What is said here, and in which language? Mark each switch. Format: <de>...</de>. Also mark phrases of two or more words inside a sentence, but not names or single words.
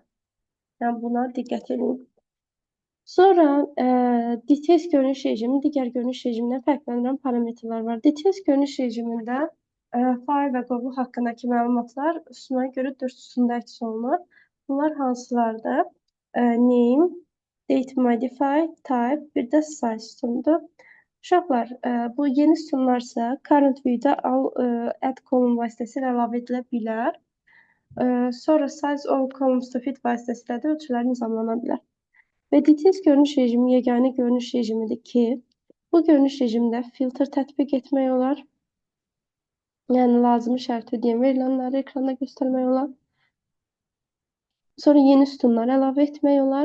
<az>Yəni, buna diqqət edin. Sonra Details görünüş rejimi, digər görünüş rejimindən fərqləndirən parametrlər var. Details görünüş rejimində fayl və qovluq haqqındakı məlumatlar sütuna görə 4 sütunda əks olunur. Bunlar hansılardır?</az> <en>Name, date modify, type,</en> <az>bir də size sütunudur. Uşaqlar, bu yeni sütunlarsa</az> <en>current view-</en> <az>də</az> <en>add column</en> <az>vasitəsilə əlavə edilə bilər. Sonra</az> <en>size all columns to fit</en> <az>vasitəsilə də ölçülər nizamlana bilər. Və details görünüş rejimi yeganə görünüş rejimidir ki, bu görünüş rejimində filtr tətbiq etmək olar. Yəni, lazımi şərti ödəyən verilənləri ekranda göstərmək olar. Sonra yeni sütunlar əlavə etmək olar.</az>